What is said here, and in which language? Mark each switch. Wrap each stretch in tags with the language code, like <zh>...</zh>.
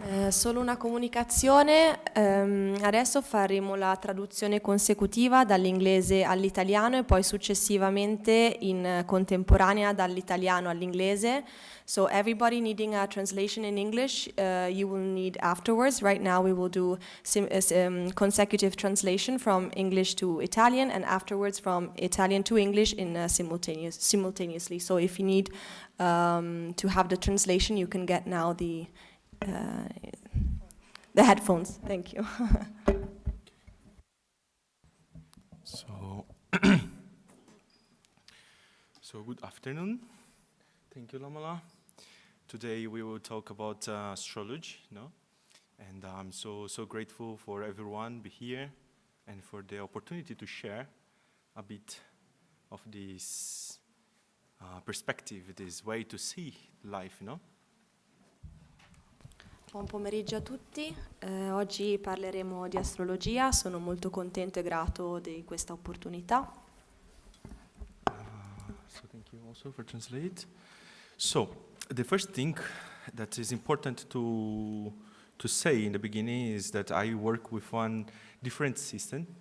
<it>Solo una comunicazione, adesso faremo la traduzione consecutiva dall'inglese all'italiano e poi successivamente in contemporanea dall'italiano all'inglese.</it> <en>So everybody needing a translation in English, you will need afterwards. Right now we will do consecutive translation from English to Italian and afterwards from Italian to English in simultaneously. So if you need to have the translation, you can get now the headphones. Thank you. So good afternoon. Thank you, Lamala. Today we will talk about astrology, no? And I'm so grateful for everyone be here and for the opportunity to share a bit of this perspective, this way to see life, no?</en> <it>Buon pomeriggio a tutti, oggi parleremo di astrologia, sono molto contento e grato di questa opportunità.</it> <en>So thank you also for translate. So the first thing that is important to say in the beginning is that I work with one different system.</en>